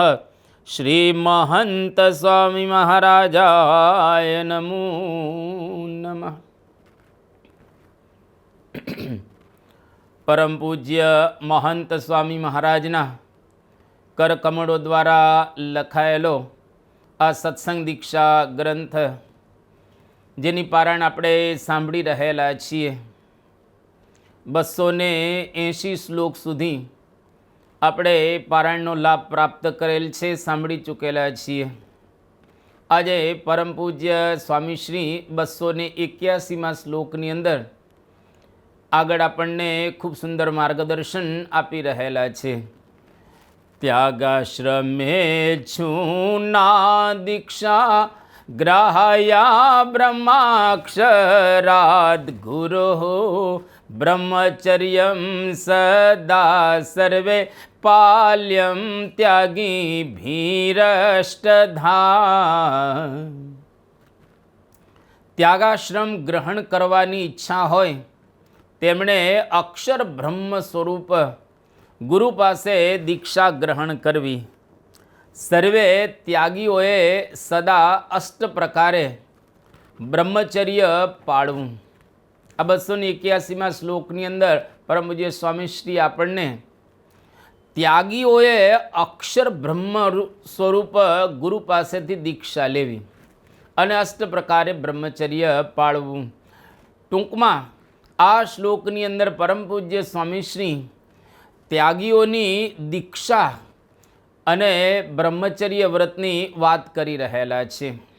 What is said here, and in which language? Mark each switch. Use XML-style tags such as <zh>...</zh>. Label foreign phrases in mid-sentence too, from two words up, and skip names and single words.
<sa>श्री महंत स्वामी महाराजाय नमो नमः।</sa> <gu>પરમ પૂજ્ય મહંત સ્વામી મહારાજના કરકમળો દ્વારા લખાયેલો આ સત્સંગ દીક્ષા ગ્રંથ જેની પારાયણ આપણે સાંભળી રહેલા છીએ 280 શ્લોક સુધી આપણે પારાયણનો લાભ પ્રાપ્ત કરેલ છે, સાંભળી ચૂકેલા છીએ। આજે પરમ પૂજ્ય સ્વામીશ્રી 281માં શ્લોકની અંદર આગળ આપણને ખૂબ સુંદર માર્ગદર્શન આપી રહેલા છે।</gu> <sa>ત્યાગાશ્રમે છૂના દીક્ષા ग्राह्या ब्रह्माक्षराद् गुरुः ब्रह्मचर्यं सदा सर्वे पाल्यं त्यागी भीरष्टधा।</sa> <gu>ત્યાગાશ્રમ ગ્રહણ કરવાની ઇચ્છા હોય તેમણે અક્ષર બ્રહ્મ સ્વરૂપ ગુરુ પાસે દીક્ષા ગ્રહણ કરવી। સર્વે ત્યાગીઓએ સદા અષ્ટ પ્રકારે બ્રહ્મચર્ય પાળવું। आ 281માં શ્લોકની અંદર પરમ પૂજ્ય સ્વામીશ્રી આપણને ત્યાગીઓએ અક્ષર બ્રહ્મ સ્વરૂપ ગુરુ પાસેથી દીક્ષા લેવી અને અષ્ટ પ્રકારે બ્રહ્મચર્ય પાળવું। ટૂંકમાં આ શ્લોકની અંદર પરમ પૂજ્ય સ્વામીશ્રી ત્યાગીઓની દીક્ષા અને બ્રહ્મચર્ય વ્રતની વાત કરી રહેલા છે।</gu>